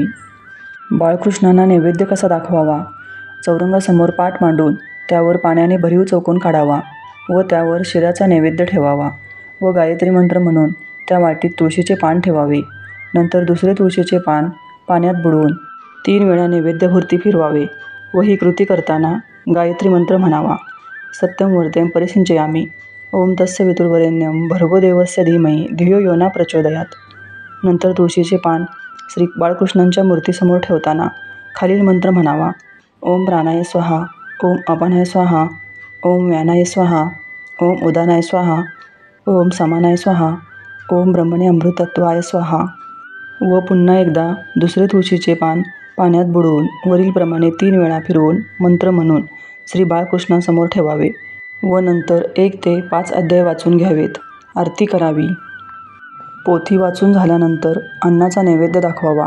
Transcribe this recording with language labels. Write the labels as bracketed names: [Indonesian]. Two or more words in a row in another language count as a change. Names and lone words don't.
[Marathi] बाळकृष्णांना नैवेद्य कसा दाखवावा. चौरंगासमोर पाट मांडून त्यावर पाण्याने भरीव चौकोन काढावा व त्यावर शिऱ्याचा नैवेद्य ठेवावा व गायत्री मंत्र म्हणून त्या वाटीत तुळशीचे पान ठेवावे. नंतर दुसरे तुळशीचे पान पाण्यात बुडवून 3 वेळा नैवेद्याभोवती फिरवावे व ही कृती करताना गायत्री मंत्र म्हणावा. [Sanskrit] सत्यं वर्तेम परिसिंचयामि. ओम तत्सवितुर्वरेण्यं भर्गो देवस्य धीमहि धियो यो न प्रचोदयात्. [Marathi] नंतर तुळशीचे पान श्री बाळकृष्णांच्या मूर्तीसमोर ठेवताना खालील मंत्र म्हणावा. [Sanskrit] ओम प्राणाय स्वाहा, ओम अपानाय स्वाहा, ओम व्यानाय स्वाहा, ओम उदानाय स्वाहा, ओम समानाय स्वाहा, ओम ब्रह्मणे अमृतत्वाय स्वाहा [Marathi] व पुन्हा एकदा दुसरे तुळशीचे पान पाण्यात बुडवून वरीलप्रमाणे 3 वेळा फिरवून मंत्र म्हणून श्री बाळकृष्णांसमोर ठेवावे व नंतर 1 ते 5 अध्याय वाचून घ्यावेत. आरती करावी. पोथी वाचून झाल्यानंतर अन्नाचा नैवेद्य दाखवावा.